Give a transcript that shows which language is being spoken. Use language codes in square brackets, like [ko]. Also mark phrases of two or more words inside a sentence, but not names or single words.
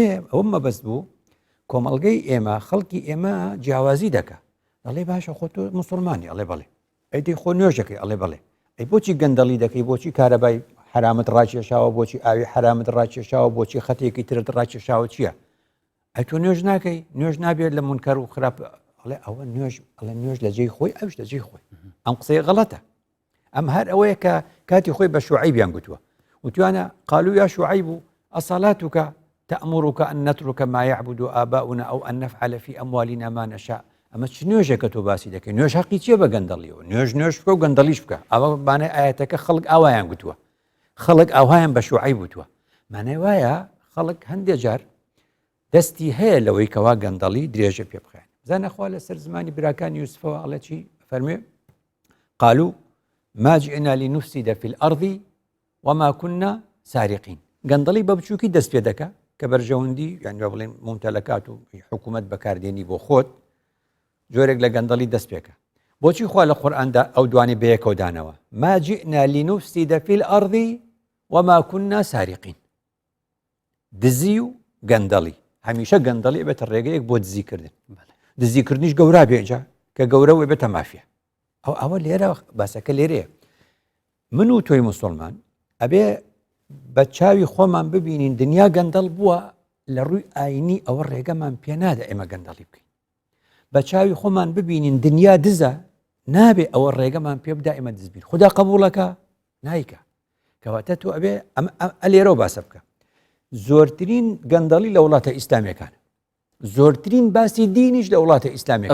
[ckb] ئەوە مەبەست بوو کۆمەڵگەی ئێمە خەڵکی ئێمە جیاوازی دەکە ئەڵێ باشە خۆ تۆ مسلمانی ئەڵێ بڵێ ئەیدی خۆ نوێژەکەی ئەڵێ بڵێ ئەی بۆچی گەندەڵی دەکەی بۆچی کارەبای حرامت ڕاکێشاوە بۆچی ئاوی حرامت ڕاکێشاوە بۆچی خەتێکی ترت ڕاکێشاوە چییە ئەی تۆ نوێژ ناکەی نوێژ نابێت لە منکەر و خراپ ئەڵێ ئەوە نوێژ لە جێی خۆی ئەوش لە جێی خۆی ئەم قسەی غەڵەتە ئەم هەر ئەوەیە کە کاتی خۆی بە شوعیبیان گوتووە وتوانە [ar] قالوا يا شعيب أصلاتك تأمرك أن نترك ما يعبد آباؤنا أو أن نفعل في أموالنا ما نشاء [ckb] ئەمە چ نوێژێکە تۆ باسی دەکەی نوێژ حەقی چیە بە گەندەڵیەوە نوێژ بکە و گەندەڵیش بکە ئەوە بانەی ئاەتەکە خەڵک ئاوایان گوتووە خەڵک ئاوایان بە شوعی بوتووە مانای وایە خەڵک هەندێک جار دەستی هەیە لەوەی کەوا گەندەڵی درێژە پێ بخێن زانەخوا لەسەر زمانی براکانی یوسفەوە ئەڵێ چی فەرمێ [ar] قالوا ما جئنا لنفسد في الأرض وما كنا سارقين [ckb] گەندەڵی بە بچووکی دەست پێ دەکە کە بەرژەوەندی یعنی بڵێن ممتەلەکات و حکوومەت بەکاردێنی بۆ خۆت جۆرێک لە گەندەڵی دەست پێکە بۆچی خوا لە قورئاندا ئەو دوانی بەیەکەوە دانەوە [ar] ما جئنا لنفسد في الأرض وما كنا سارقين [ckb] دزی و گەندەڵی هەمیشە گەندەڵی بێتە ڕێگەیەک بۆ دزیکردن دزیکردنیش گەورا بێجا کە گەورە وێ بێتە مافیا ئەوە لێرە باسەکە لێرەیە من و تۆی مسلمان ئەبێ بە چاوی خۆمان ببینین دنیا گەندەڵ بووە لە ڕووی ئاینی ئەوە ڕێگەمان پێ نادە ئێمە گەندەڵی بکەین بە چاوی خۆمان ببینین دنیا دزە نابێ ئەوە ڕێگەمان پێ بدا ئێمە دزبین خدا قبولەکە نایکە کەواتە تۆ ئەبێ ئەلێرە باسە بکە زۆرترین گەندەڵی لە وڵاتە ئیسلامیەکان زۆرترین باسی دینیش لە وڵاتە ئیسلامیەکان